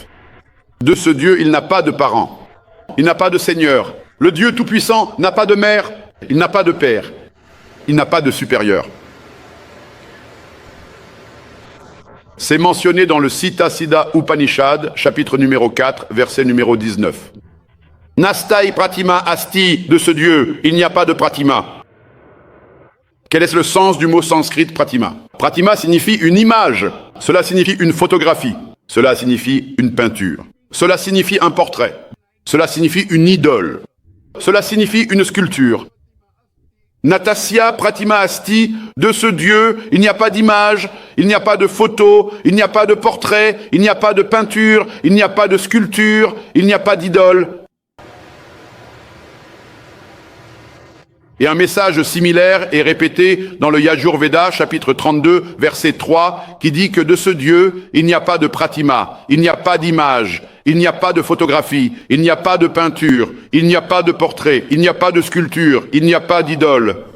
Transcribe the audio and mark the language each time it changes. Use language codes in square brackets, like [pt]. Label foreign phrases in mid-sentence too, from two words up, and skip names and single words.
[fr] De ce Dieu, il n'a pas de parents, il n'a pas de seigneur. Le Dieu Tout-Puissant n'a pas de mère, il n'a pas de père, il n'a pas de supérieur. C'est mentionné dans le Sita-Siddha Upanishad, chapitre numéro 4, verset numéro 19. [sa] Nastai pratima asti, [fr] de ce Dieu, il n'y a pas de pratima. Quel est le sens du mot sanskrit pratima? Pratima signifie une image, cela signifie une photographie, cela signifie une peinture, cela signifie un portrait, cela signifie une idole, cela signifie une sculpture. [sa] Natasya pratima asti, [fr] de ce Dieu, il n'y a pas d'image, il n'y a pas de photo, il n'y a pas de portrait, il n'y a pas de peinture, il n'y a pas de sculpture, il n'y a pas d'idole. Et un message similaire est répété dans le Yajurveda, chapitre 32, verset 3, qui dit que de ce Dieu, il n'y a pas de pratima, il n'y a pas d'image, il n'y a pas de photographie, il n'y a pas de peinture, il n'y a pas de portrait, il n'y a pas de sculpture, il n'y a pas d'idole.